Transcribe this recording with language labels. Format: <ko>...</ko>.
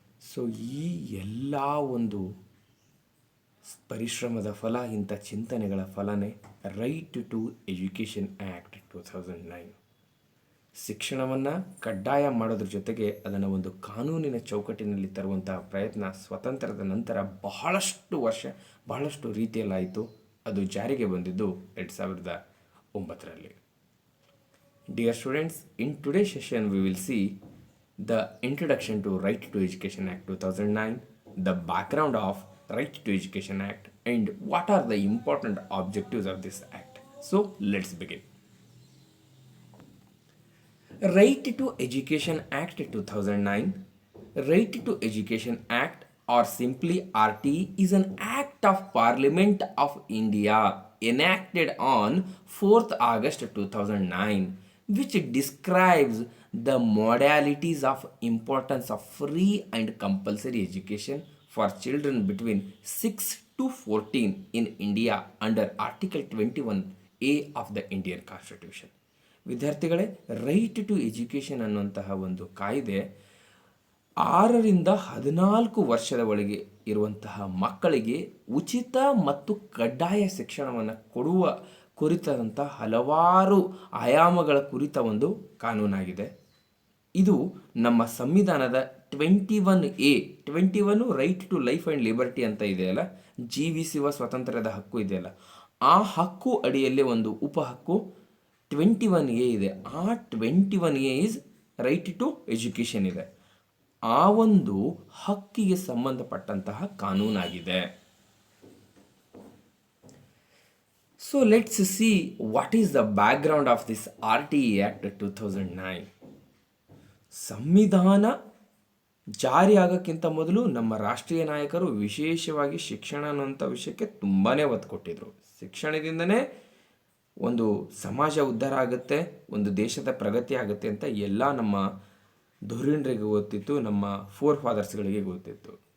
<kn>So ಈ ಎಲ್ಲ ಒಂದು ಪರಿಶ್ರಮದ ಫಲ, ಇಂಥ ಚಿಂತನೆಗಳ ಫಲನೇ ರೈಟ್ ಟು ಎಜುಕೇಷನ್ ಆ್ಯಕ್ಟ್ 2009. ಶಿಕ್ಷಣವನ್ನು ಕಡ್ಡಾಯ ಮಾಡೋದ್ರ ಜೊತೆಗೆ ಅದನ್ನು ಒಂದು ಕಾನೂನಿನ ಚೌಕಟ್ಟಿನಲ್ಲಿ ತರುವಂತಹ ಪ್ರಯತ್ನ ಸ್ವತಂತ್ರದ ನಂತರ ಬಹಳಷ್ಟು ರೀತಿಯಲ್ಲಾಯಿತು. ಅದು ಜಾರಿಗೆ ಬಂದಿದ್ದು 2009ರಲ್ಲಿ.</kn> <en>Dear students, in today session we will see the introduction to Right to Education Act 2009, the background of Right to Education Act, and what are the important objectives of this act. So let's begin. Right to Education Act 2009. Right to Education Act, or simply RT, is an act of Parliament of India enacted on 4th August 2009, which describes the modalities of importance of free and compulsory education for children between 6 to 14 in India under Article 21A of the Indian Constitution.</en> <kn>ವಿದ್ಯಾರ್ಥಿಗಳೇ, right to education ಅನ್ನುವಂತಹ ಒಂದು ಕಾಯ್ದೆ 6ರಿಂದ 14 ವರ್ಷದ ಒಳಗೆ ಇರುವಂತಹ ಮಕ್ಕಳಿಗೆ ಉಚಿತ ಮತ್ತು ಕಡ್ಡಾಯ ಶಿಕ್ಷಣವನ್ನು ಕೊಡುವ ಕುರಿತಂಥ ಹಲವಾರು ಆಯಾಮಗಳ ಕುರಿತ ಒಂದು ಕಾನೂನಾಗಿದೆ. ಇದು ನಮ್ಮ ಸಂವಿಧಾನದ 21 right to life and liberty ಅಂತ ಇದೆಯಲ್ಲ, ಜೀವಿಸುವ ಸ್ವಾತಂತ್ರ್ಯದ ಹಕ್ಕು ಇದೆಯಲ್ಲ, ಆ ಹಕ್ಕು ಅಡಿಯಲ್ಲಿ ಒಂದು ಉಪಹಕ್ಕು 21A ಇದೆ. ಆ 21A is right to education ಇದೆ. ಆ ಒಂದು ಹಕ್ಕಿಗೆ ಸಂಬಂಧಪಟ್ಟಂತಹ ಕಾನೂನಾಗಿದೆ.</kn> <en>So let's see what is the background of this RTE Act 2009.</en> <kn>ಸಂವಿಧಾನ ಜಾರಿ ಆಗೋಕ್ಕಿಂತ ಮೊದಲು ನಮ್ಮ ರಾಷ್ಟ್ರೀಯ ನಾಯಕರು ವಿಶೇಷವಾಗಿ ಶಿಕ್ಷಣ ಅನ್ನುವಂಥ ವಿಷಯಕ್ಕೆ ತುಂಬಾ ಒತ್ತು ಕೊಟ್ಟಿದ್ರು. ಶಿಕ್ಷಣದಿಂದನೇ ಒಂದು ಸಮಾಜ ಉದ್ಧಾರ ಆಗುತ್ತೆ, ಒಂದು ದೇಶದ ಪ್ರಗತಿ ಆಗುತ್ತೆ ಅಂತ ಎಲ್ಲ ನಮ್ಮ ಧುರೀಣರಿಗೆ ಗೊತ್ತಿತ್ತು, ನಮ್ಮ ಫಾದರ್ಸ್ಗಳಿಗೆ ಗೊತ್ತಿತ್ತು.</kn>